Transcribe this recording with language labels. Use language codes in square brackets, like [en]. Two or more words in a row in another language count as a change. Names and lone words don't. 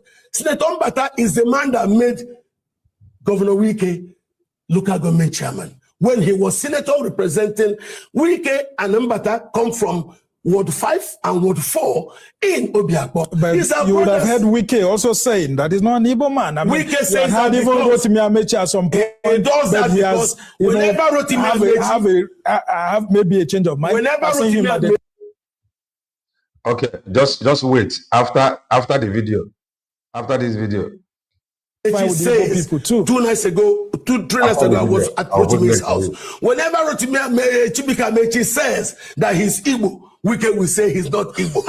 [en] Senator Mbata is the man that made Governor Wike local government chairman. When he was senator representing, Wike and Mbata come from Ward 5 and Ward 4 in Obiakpo. But you would have heard Wike also saying that he's not an Igbo man. I mean, Wike says that even Rotimi Amechi at some point. He does that because whenever Rotimi Amechi have maybe a change of mind. Whenever Rotimi Amechi. Okay, just wait. After the video, after this video. She says 2 nights ago, 2-3 nights ago, I was at Rotimi's house. Whenever Chibika Mechi says that he's Igbo, Wike will say he's not Igbo.